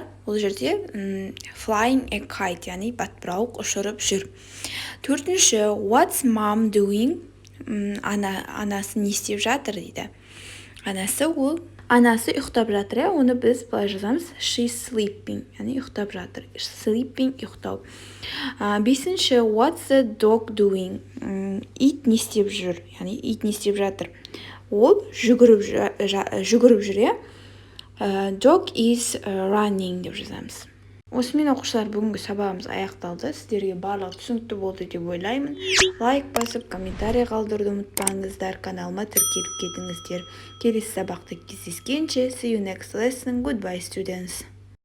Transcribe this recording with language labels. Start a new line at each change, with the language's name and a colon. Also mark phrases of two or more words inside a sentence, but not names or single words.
Kazakh: Ол жерде
English: flying a kite,
Kazakh: яғни батпырауық ұшырып жүр. Төртінші,
English: what's mom doing?
Kazakh: Анасы не істеп жатыр дейді. Анасы ол Анасы ұйықтап жатыр, оны біз былай жазамыз.
English: She's sleeping,
Kazakh: яғни ұйықтап жатыр. Sleeping, ұйықтау. Бесінші,
English: what's the dog doing?
Kazakh: Ит не істеп жүр? Яғни ит не істеп жатыр? Ол жүгіріп жүр.
English: Dog is running
Kazakh: деп жазамыз. Осымен оқушылар, бүгінгі сабағымыз аяқталды. Сіздерге барлығы түсінікті болды деп ойлаймын. Лайк басып, комментарий қалдыруды ұмытпаңыздар. Каналыма тіркеліп кетіңіздер. Келесі сабақта кездескенше.
English: See you next lesson. Goodbye, students.